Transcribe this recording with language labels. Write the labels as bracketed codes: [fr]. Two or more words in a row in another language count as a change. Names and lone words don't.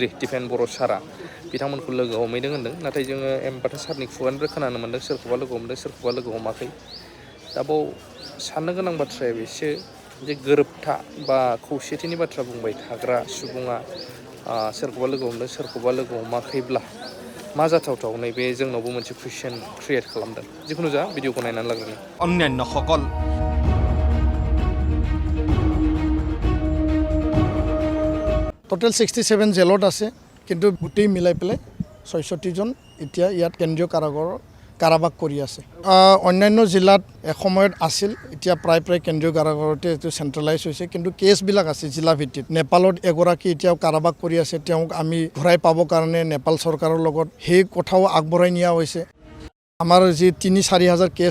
[brx] दिपेन बर' सारा बिथांमोनखौ लोगो हमहैदों होनदों नाथाय जोङो एम बाथा सारनि खुगानिफ्राय खोनानो मोनदों सोरखौबा लोगो हमदों सोरखौबा लोगो हमाखै दा बाव साननो गोनां बाथ्राया बेसो जे गोरोबथा बा खौसेथिनि बाथ्रा बुंबाय थाग्रा सुबुङा सोरखौबा लोगो हमदों सोरखौबा लोगो हमाखैब्ला मा जाथावथाव नैबे जोंनावबो मोनसे कुइसन क्रिएट खालामदों जिखुनु जा भिडिअखौ नायनानै लाग्रोनि [as] অন্যান্য সকল টোটেল 67 জেলত আছে কিন্তু গোটেই মিলাই পেলাই ৬৬ জন এতিয়া ইয়াত কেন্দ্ৰীয় কাৰাবাস কৰি আছে অন্যান্য জিলাত এসময়ত আছিল এতিয়া প্ৰায় কেন্দ্ৰীয় কাৰাগাৰতে এটো সেন্ট্ৰেলাইজ হৈছে কিন্তু কেছবিলাক আছে জিলা ভিত্তিত নেপালত এগৰাকী এতিয়াও কাৰাবাস কৰি আছে তেওঁক আমি ঘূৰাই পাবৰ কাৰণে নেপাল চৰকাৰৰ লগত সেই কথাও আগবঢ়াই নিয়া হৈছে আমাৰ যে ৩-৪ হাজাৰ কেছ